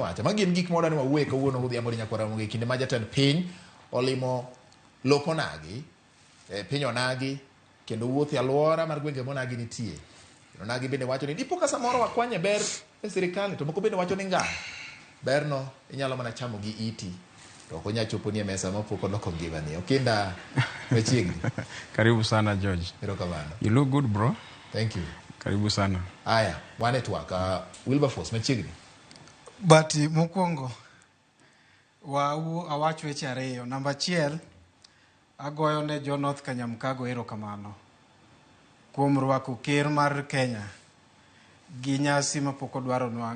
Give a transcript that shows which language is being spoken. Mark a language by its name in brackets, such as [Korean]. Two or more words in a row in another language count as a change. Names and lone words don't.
[Luo (Kenya and Tanzania)] Magi gin gik modani wawuoye kawuono godhiambo Yakuramogi kinde ma jatend piny olimo lopo nagi piny onagi kendo wuoth e alwora mar gwenge monagi nitie. Onagi bende wacho ni dipo ka samoro wakwanye ber e sirikal to moko bende wacho ni nga berno inyalo mana chamo gi iti. To ok onya chopo ni e mesa mapok oloko ngimani. Okinda machiegni. [Swahili] Karibu sana George. [Luo (Kenya and Tanzania)] Erokamano. [English] You look good bro. Thank you. [Swahili] Karibu sana. [Luo (Kenya and Tanzania)] Aya, wane twak Wilberforce machiegni. Bati mokwongo awacho weche ariyo. Namba achiel agoyo ne jo North Kanyamkago erokamano kuom rwako ker mar Kenya gi nyasi mapok odwaro nwang'.